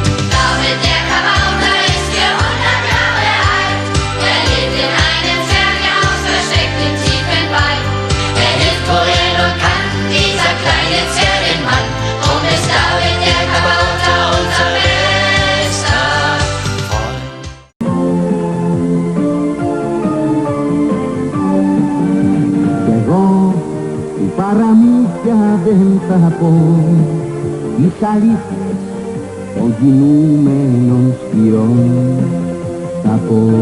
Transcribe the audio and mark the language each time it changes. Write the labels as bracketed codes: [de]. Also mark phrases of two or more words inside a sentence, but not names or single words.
[de] David der Kabauter ist 400 Jahre alt. Er lebt in einem Zwergenhaus, versteckt im tiefen Wald. Er hilft, wo er nur kann, dieser kleine Zwergenmann. Drum ist David der Kabauter unser bester Freund. [el] Εγώ οι παραμύθια δεν θα πω, τις αλήθειες των κινούμενων σπυρών θα πω.